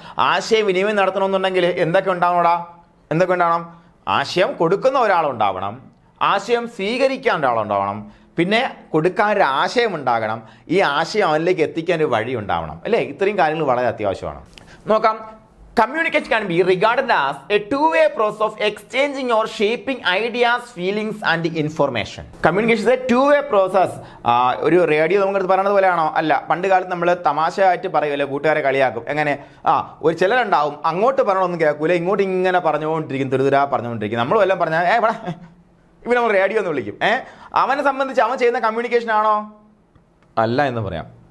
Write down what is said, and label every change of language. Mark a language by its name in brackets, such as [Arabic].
[Malayalam] ആശയവിനിമയം നടത്തണമെന്നുണ്ടെങ്കിൽ എന്തൊക്കെ ഉണ്ടാവണം? ആശയം കൊടുക്കുന്ന ഒരാളുണ്ടാവണം, ആശയം സ്വീകരിക്കാൻ ഒരാളുണ്ടാവണം, പിന്നെ കൊടുക്കാൻ ഒരു ആശയം ഉണ്ടാകണം, ഈ ആശയം അവനിലേക്ക് എത്തിക്കാൻ ഒരു വഴി ഉണ്ടാവണം അല്ലേ. ഇത്രയും കാര്യങ്ങൾ വളരെ അത്യാവശ്യമാണ്. നോക്കാം. [English] Communication can be regarded as a two-way process of exchanging or shaping ideas, feelings and information. Communication is a two-way process. [Malayalam] ഒരു റേഡിയോ നമുക്ക് പറയുന്നത് പോലെയാണോ? അല്ല. പണ്ട് കാലത്ത് നമ്മൾ തമാശയായിട്ട് പറയുമല്ലോ, കൂട്ടുകാരെ കളിയാക്കും. എങ്ങനെ? ഒരു ചിലരുണ്ടാവും അങ്ങോട്ട് പറയണമെന്ന് കേൾക്കൂല, ഇങ്ങോട്ട് ഇങ്ങനെ പറഞ്ഞുകൊണ്ടിരിക്കും, തുരുതുരാ പറഞ്ഞുകൊണ്ടിരിക്കും. നമ്മൾ വല്ലതും പറഞ്ഞാൽ ഇവ നമ്മൾ റേഡിയോ എന്ന് വിളിക്കും. അവനെ സംബന്ധിച്ച് അവൻ ചെയ്യുന്ന കമ്മ്യൂണിക്കേഷൻ ആണോ? അല്ല എന്ന് പറയാം.